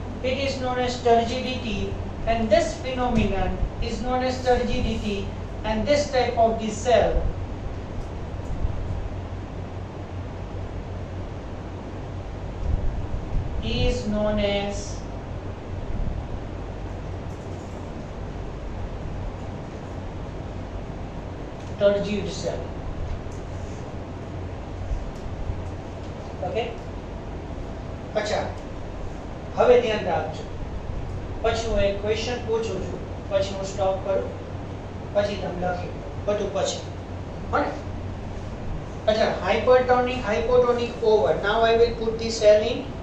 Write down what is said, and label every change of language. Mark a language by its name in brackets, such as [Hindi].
[English] It is known as turgidity, and this phenomenon is known as turgidity, and this type of the cell is known as turgid cell. Okay? [Gujarati] अच्छा, હવે ધ્યાન રાખજો. પછી હું એક question પૂછું છું, પછી હું સ્ટોપ કરું, પછી તમે લખી બધું પછી. હા ને? [English] अच्छा, hypertonic, hypotonic over. Now I will put the cell in.